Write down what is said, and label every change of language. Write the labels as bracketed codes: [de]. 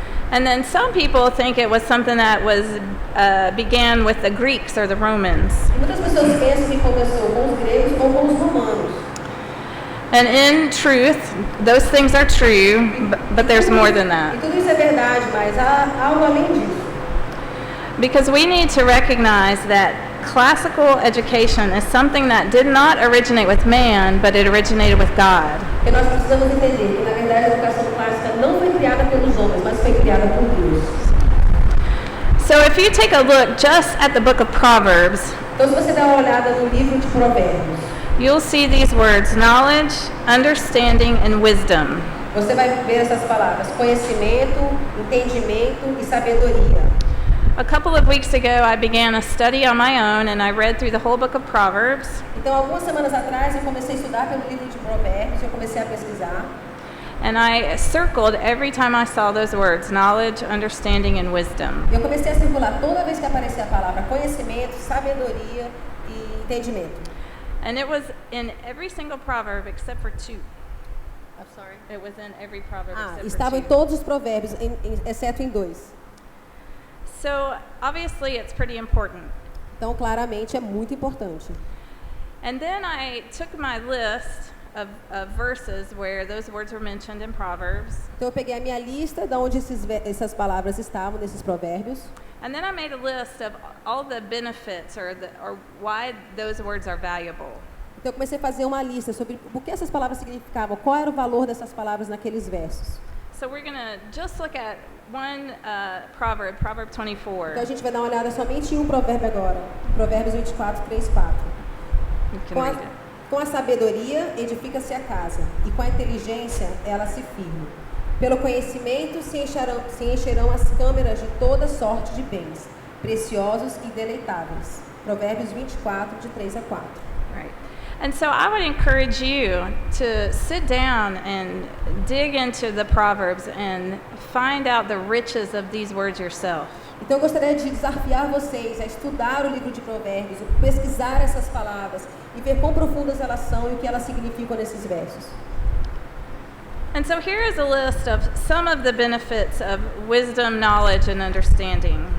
[en] And then some people think it was something that was began with the Greeks or the Romans. [pt] E muitas pessoas pensam que começou com os gregos ou com os romanos. [en] And in truth, those things are true, but there's more than [pt] E [en] that. [pt] tudo isso é verdade, mas há algo além disso. [en] Because we need to recognize that classical education is something that did not originate with man, but it originated with God. [pt] Porque nós precisamos entender que, na verdade, a educação clássica não foi criada pelos homens, mas foi criada por Deus. [en] So if you take a look just at the book of Proverbs, [pt] Então, se você der uma olhada no livro de Provérbios, [en] you'll see these words: knowledge, understanding, and wisdom. [pt] você vai ver essas palavras: conhecimento, entendimento e sabedoria. [en] A couple of weeks ago, I began a study on my own, and I read through the whole book of Proverbs. [pt] Então, algumas semanas atrás, eu comecei a estudar pelo livro de Provérbios, eu comecei a pesquisar. [en] And I circled every time I saw those words, knowledge, understanding, and wisdom. [pt] Eu comecei a circular toda vez que aparecia a palavra conhecimento, sabedoria e entendimento. [en] And it was in every single proverb except for 2. I'm sorry. It was in every proverb except [pt] Estava [en] for [pt] em [en] 2. [pt] todos os provérbios, exceto em 2. [en] So obviously it's pretty important. [pt] Então, claramente, é muito importante. [en] And then I took my list of verses where those words were mentioned in Proverbs. [pt] Então, eu peguei a minha lista de onde essas palavras estavam nesses provérbios. [en] And then I made a list of all the benefits or why those words are valuable. [pt] Então, eu comecei a fazer uma lista sobre o que essas palavras significavam, qual era o valor dessas palavras naqueles versos. [en] So we're going to just look at one proverb, Proverb 24. [pt] Então, a gente vai dar uma olhada somente em um provérbio agora. Provérbios 24, 3, 4. [en] You can read it. [pt] Com a sabedoria edifica-se a casa, e com a inteligência ela se firma. Pelo conhecimento se encherão as câmeras de toda sorte de bens, preciosos e deleitáveis. Provérbios 24, de 3 a 4. [en] Right. And so I would encourage you to sit down and dig into the Proverbs and find out the riches of these words yourself. [pt] Então eu gostaria de desafiar vocês a estudar o livro de Provérbios, pesquisar essas palavras e ver quão profundas elas são e o que elas significam nesses versos. [en] And so here is a list of some of the benefits of wisdom, knowledge, and understanding.